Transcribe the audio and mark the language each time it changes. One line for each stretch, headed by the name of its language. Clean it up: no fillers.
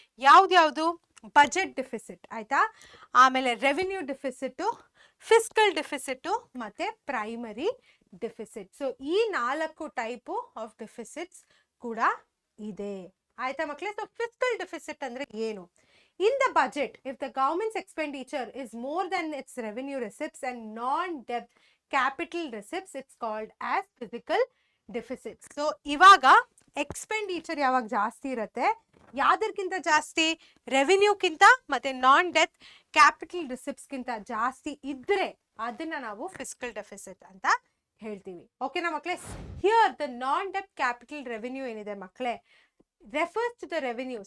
Kannada: ಯಾವ್ದು, budget deficit ಆಯ್ತಾ, ಆಮೇಲೆ ರೆವೆನ್ಯೂ ಡೆಫಿಸಿಟ್, ಫಿಸ್ಕಲ್ ಡೆಫಿಸಿಟ್ ಮತ್ತೆ ಪ್ರೈಮರಿ ಡೆಫಿಸಿಟ್. ಸೊ ಈ 4 ಟೈಪ್ ಆಫ್ ಡೆಫಿಸಿಟ್ಸ್ ಕೂಡ ಇದೆ, ಆಯ್ತಾ ಮಕ್ಕಳೇ. ಸೊ ಫಿಸ್ಕಲ್ ಡೆಫಿಸಿಟ್ ಅಂದ್ರೆ ಏನು?
English: In the budget, if the government's expenditure is more than its revenue receipts and non-debt capital receipts, it's called as physical deficit.
Kannada: So ಇವಾಗ expenditure ಯಾವಾಗ ಜಾಸ್ತಿ ಇರುತ್ತೆ, ಯಾವ್ದಕ್ಕಿಂತ ಜಾಸ್ತಿ, ರೆವೆನ್ಯೂಕ್ಕಿಂತ ಮತ್ತೆ ನಾನ್ ಡೆತ್ ಕ್ಯಾಪಿಟಲ್ ರಿಸಿಪ್ಟ್ಸ್ ಗಿಂತ ಜಾಸ್ತಿ ಇದ್ರೆ ಅದನ್ನ ನಾವು ಫಿಸ್ಕಲ್ ಡೆಫಿಸಿಟ್ ಅಂತ ಹೇಳ್ತೀವಿ. ಓಕೆನಾ ಮಕ್ಕಳೇ.
English: here the non debt capital revenue
Kannada: ಏನಿದೆ ಮಕ್ಕಳೇ,
English: refers to the revenue.